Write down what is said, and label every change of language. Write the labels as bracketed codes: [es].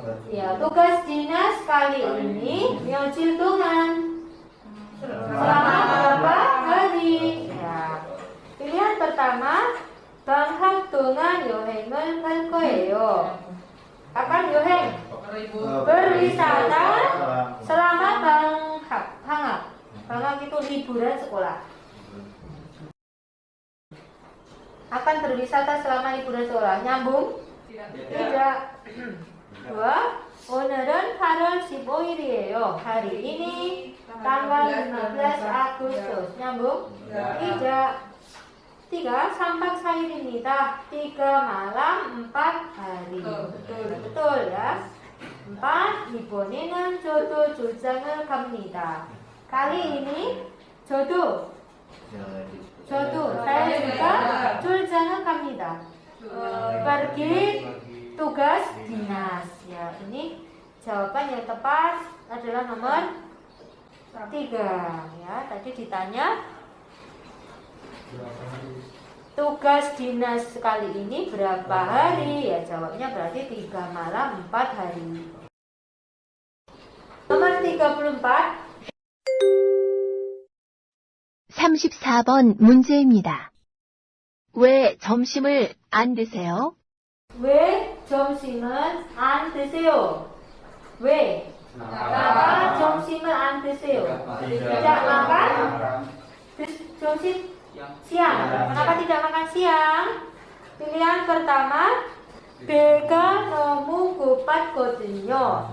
[id] Ya, tugas dinas kali ini [ko] 며칠 동안. [id] Selama berapa hari? Ya. Pilihan pertama, [ko] 방학 동안 여행을 갈 거예요. [id] Akan 여행 berwisata selama 방학. 방학 itu liburan sekolah. Akan berwisata selama liburan sekolah. Nyambung? Tidak. 2. [ko] 오늘은 8월 15일이에요. [id] hari ini tanggal 15 Agustus. Nyambung? Tidak. 3. [ko] 3박 4일입니다. [id] 3 malam 4 hari. Betul ya. 4. [ko] 이번에는 저도 출장을 갑니다. [id] kali ini 저도 saya juga [ko] 출장을 갑니다. [id] Pergi tugas dinas. Ya, ini jawaban yang tepat adalah nomor 3. Ya, tadi ditanya tugas dinas kali ini berapa hari? Ya, jawabnya berarti 3 malam 4 hari. Nomor 34. [ko] 34번 문제입니다. 왜 점심을 안 드세요? 왜 점심은 안 드세요? 왜? Kenapa 점심을 안 드세요? [id] Tidak makan 점심 siang. Kenapa tidak makan siang? Pilihan pertama, [ko] 배가 너무 고팠거든요.